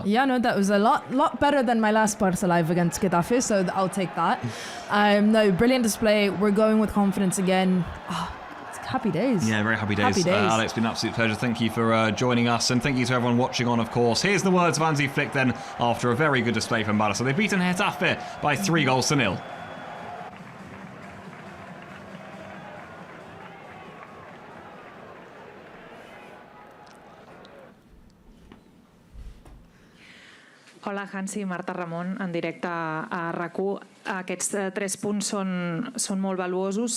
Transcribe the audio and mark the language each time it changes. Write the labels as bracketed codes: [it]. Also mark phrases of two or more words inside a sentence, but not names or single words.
[en] Yeah, no, that was a lot better than my last Barça live against Getafe, so I'll take that. No, brilliant display. We're going with confidence again. Happy days. Yeah, very happy days. Alex, it's been an absolute pleasure. Thank you for joining us, and thank you to everyone watching on, of course. Here's the words of Hansi Flick then, after a very good display from Barça. They've beaten Getafe by 3-0. [ca] Hola, Hansi, Marta Ramon, en directe a RAC1. Aquests 3 punts són molt valuosos.